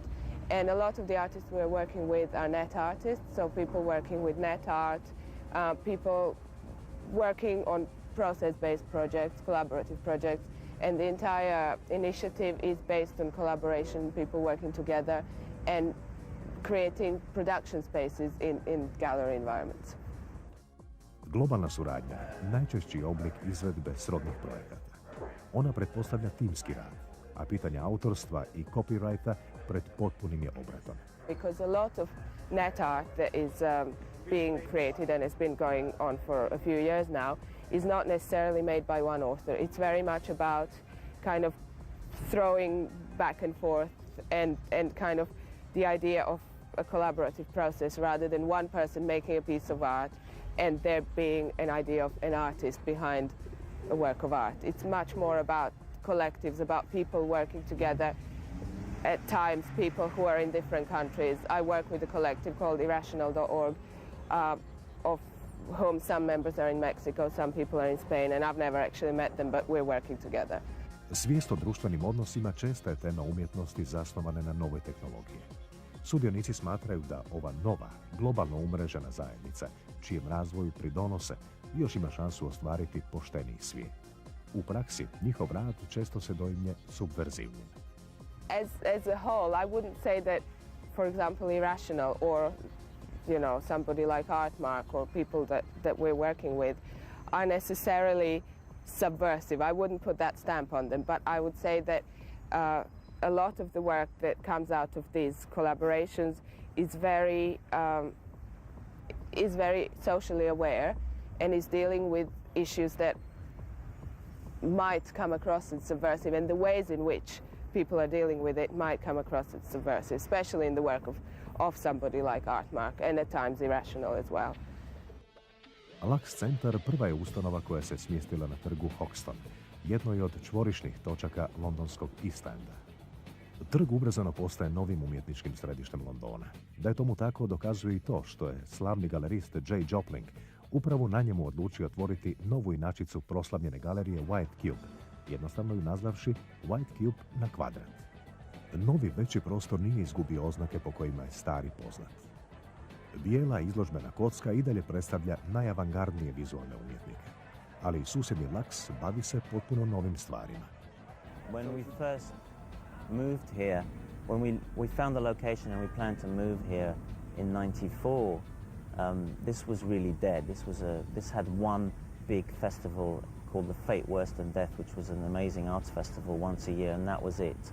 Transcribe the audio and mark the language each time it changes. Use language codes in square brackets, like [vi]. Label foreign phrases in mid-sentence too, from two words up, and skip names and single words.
[en] And a lot of the artists we're working with are net artists, so people working with net art, people working on process-based projects, collaborative projects, and the entire initiative is based on collaboration, people working together and creating production spaces in gallery environments. [hr] Globalna suradnja najčešći oblik izvedbe srodnih projekata. Ona pretpostavlja timski rad, a pitanja autorstva i copyrighta pred potpunim je obratom. [en] Because a lot of net art that is being created and has been going on for a few years now is not necessarily made by one author. It's very much about kind of throwing back and forth and kind of the idea of a collaborative process rather than one person making a piece of art and there being an idea of an artist behind a work of art. It's much more about collectives, about people working together, at times people who are in different countries. I work with a collective called irrational.org, of whom some members are in Mexico, some people are in Spain, and I've never actually met them, but we're working together. [hr] Svijest o društvenim odnosima česta je tema umjetnosti zasnovane na nove tehnologije. Sudionici smatraju da ova nova, globalno umrežena zajednica, čijem razvoju pridonose, još ima šansu ostvariti pošteniji svijet. U praksi, njihov rad često se doimlje subverzivnim. [en] As a whole, I wouldn't say that, for example, Irrational or, somebody like Artmark or people that we're working with are necessarily subversive. I wouldn't put that stamp on them, but I would say that a lot of the work that comes out of these collaborations is very socially aware and is dealing with issues that might come across as subversive, and the ways in which people are dealing with it might come across as subversive, especially in the work of somebody like Artmark and at times Irrational as well. [hr] Lux Centar prva je ustanova koja se smjestila na trgu Hoxton, jednoj od čvorišnih točaka londonskog East Enda. Trg ubrzano postaje novim umjetničkim središtem Londona. Da je tomu tako dokazuje i to što je slavni galerist J. Jopling upravo na njemu odlučio otvoriti novu inačicu proslavljene galerije White Cube, jednostavno ju nazvavši White Cube na kvadrat. Novi veći prostor nije izgubio oznake po kojima je stari poznat. Bijela izložbena kocka i dalje predstavlja najavangardnije vizualne umjetnike, ali i susjedni Laks bavi se potpuno novim stvarima. [en] When we first moved here, when we found the location and we planned to move here in '94, this was really dead. This had one big festival called the Fate Worse Than Death, which was an amazing arts festival once a year, and that was it.